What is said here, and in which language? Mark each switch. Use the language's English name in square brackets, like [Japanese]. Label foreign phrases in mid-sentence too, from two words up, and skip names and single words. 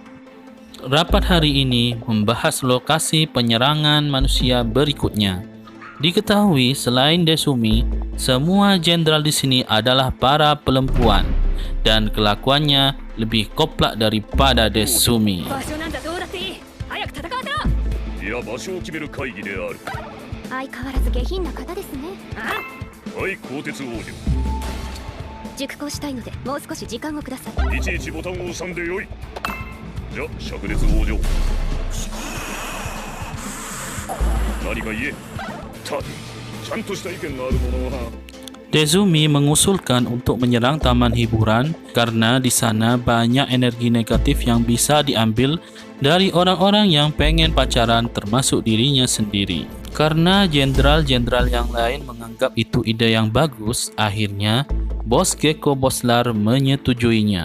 [Indonesian] Rapat hari ini membahas lokasi penyerangan manusia berikutnya. Diketahui selain Desumi, semua jenderal di sini adalah para perempuan dan kelakuannya lebih koplak daripada Desumi. [Japanese] 場所なんだ、どうだっていい。早く戦わせろ。いや場所を決める会議である。相変わらず下品な方ですね。はい、鋼鉄王女。熟考したいので、もう少し時間をください。いちいちボタンを押さんでよい。じゃ、灼熱王女。何か言え。ただ、ちゃんとした意見のある者は。 [Indonesian] Desumi mengusulkan untuk menyerang taman hiburan karena di sana banyak energi negatif yang bisa diambil dari orang-orang yang pengen pacaran termasuk dirinya sendiri. Karena jenderal-jenderal yang lain menganggap itu ide yang bagus, akhirnya bos Gekko Boslar menyetujuinya.